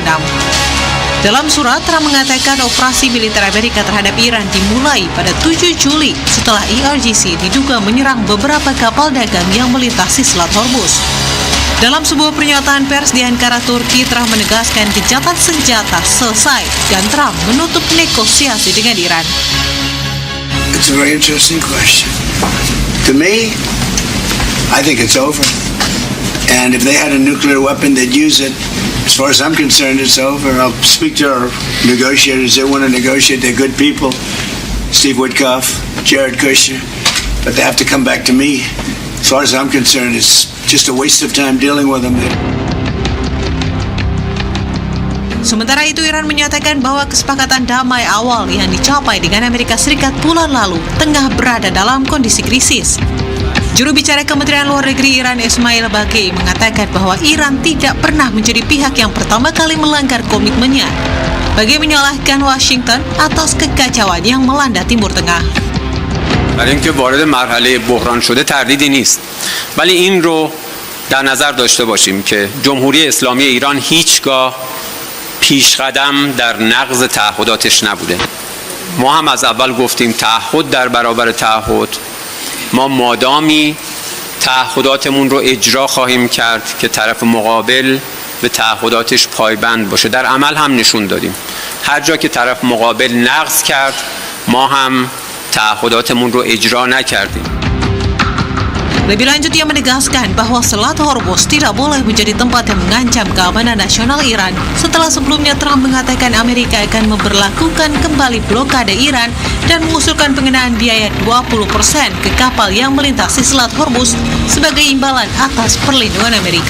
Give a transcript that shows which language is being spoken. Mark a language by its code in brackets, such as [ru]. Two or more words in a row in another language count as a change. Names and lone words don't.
[id] Dalam surat, Trump mengatakan operasi militer Amerika terhadap Iran dimulai pada 7 Juli setelah IRGC diduga menyerang beberapa kapal dagang yang melintasi Selat Hormuz. Dalam sebuah pernyataan pers di Ankara, Turki telah menegaskan gencatan senjata selesai dan Trump menutup negosiasi dengan Iran. [en] It's a very interesting question. To me, I think it's over. And if they had a nuclear weapon, they'd use it. As far as I'm concerned, it's over. I'll speak to our negotiators. They want to negotiate. They're good people. Steve Witkoff, Jared Kushner. But they have to come back to me. As far as I'm concerned, it's just a waste of time dealing with them. [id] Sementara itu, Iran menyatakan bahwa kesepakatan damai awal yang dicapai dengan Amerika Serikat bulan lalu tengah berada dalam kondisi krisis. Juru bicara Kementerian Luar Negeri Iran Ismail Baqi mengatakan bahwa Iran tidak pernah menjadi pihak yang pertama kali melanggar komitmennya. Baqi menyalahkan Washington atas kekacauan yang melanda Timur Tengah. [fa] برای اینکه وارد مرحله بحران شده تردیدی نیست ولی این رو در نظر داشته باشیم که جمهوری اسلامی ایران هیچگاه پیشقدم در نقض تعهداتش نبوده. ما هم از اول گفتیم تعهد در برابر تعهد، ما مادامی تعهداتمون رو اجرا خواهیم کرد که طرف مقابل به تعهداتش پایبند باشه. در عمل هم نشون دادیم هر جا که طرف مقابل نقض کرد ما هم تعهداتمون رو اجرا نکردیم. [id] Lebih lanjut, ia menegaskan bahwa Selat Hormuz tidak boleh menjadi tempat yang mengancam keamanan nasional Iran setelah sebelumnya Trump mengatakan Amerika akan memberlakukan kembali blokade Iran dan mengusulkan pengenaan biaya 20% ke kapal yang melintasi Selat Hormuz sebagai imbalan atas perlindungan Amerika.